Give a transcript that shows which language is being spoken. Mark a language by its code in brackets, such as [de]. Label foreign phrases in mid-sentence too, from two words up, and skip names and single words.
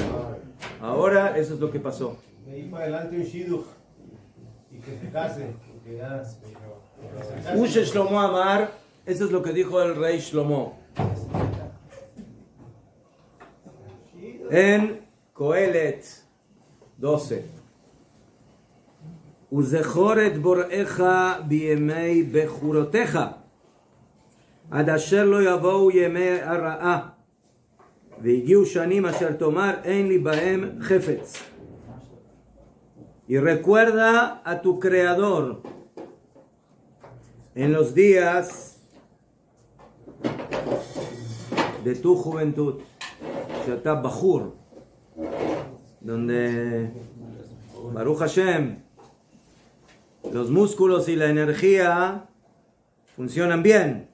[es] Ahora eso es lo que pasó. De ahí para adelante un shidduch y que se case. [he] וזה שלמה אמר, [es] eso es lo que dijo el rey Shlomo. En Kohelet 12. [he] וזכור את בוראיך בימי בחורותיך עד אשר לא יבואו ימי הרעה והגיעו שנים אשר תאמר אין לי בהם חפץ. [es] Y recuerda a tu Creador en los días de tu juventud, [he] שאתה בחור, [es] donde [he] ברוך השם, [es] los músculos y la energía funcionan bien.